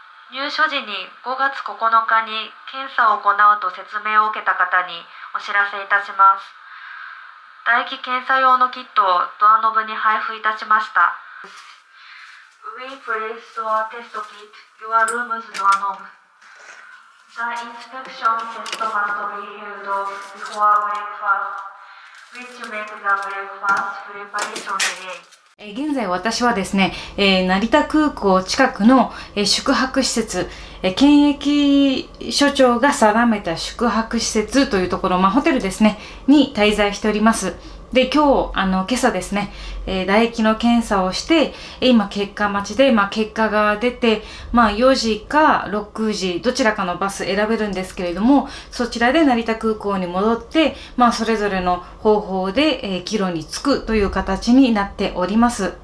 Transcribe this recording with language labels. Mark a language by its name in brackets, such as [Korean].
[Japanese] 入所時に5月9日に検査を行うと説明を受けた方にお知らせいたします。唾液検査用のキットをドアノブに配布いたしました。 [English] We placed our test kit your room's doorknob. The inspection test must be held before breakfast, which makes the breakfast preparation delay. [Japanese] 現在私はですね、成田空港近くの、宿泊施設、検疫所長が定めた宿泊施設というところ、ホテルですね、に滞在しております。で、今朝ですね、唾液の検査をして、今結果待ちで、結果が出て、4時か6時、どちらかのバス選べるんですけれども、そちらで成田空港に戻って、それぞれの方法で、帰路に着くという形になっております。